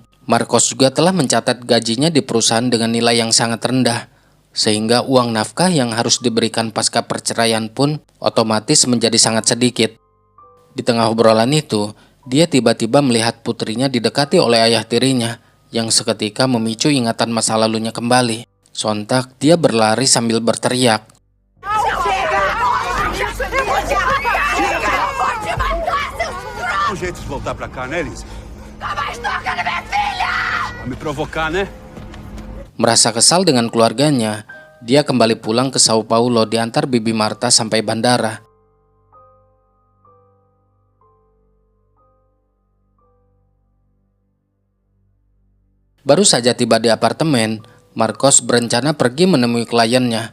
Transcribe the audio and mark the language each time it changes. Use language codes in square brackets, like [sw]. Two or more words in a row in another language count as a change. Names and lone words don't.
[id] Marcos juga telah mencatat gajinya di perusahaan dengan nilai yang sangat rendah, sehingga uang nafkah yang harus diberikan pasca perceraian pun otomatis menjadi sangat sedikit. Di tengah obrolan itu, dia tiba-tiba melihat putrinya didekati oleh ayah tirinya, yang seketika memicu ingatan masa lalunya kembali. Sontak dia berlari sambil berteriak. [pt] Um jeito de voltar pra cá, né, Elise? Vai me provocar, né? [id] Merasa kesal dengan keluarganya, dia kembali pulang ke Sao Paulo diantar Bibi Marta sampai bandara. Baru saja tiba di apartemen, Marcos berencana pergi menemui kliennya.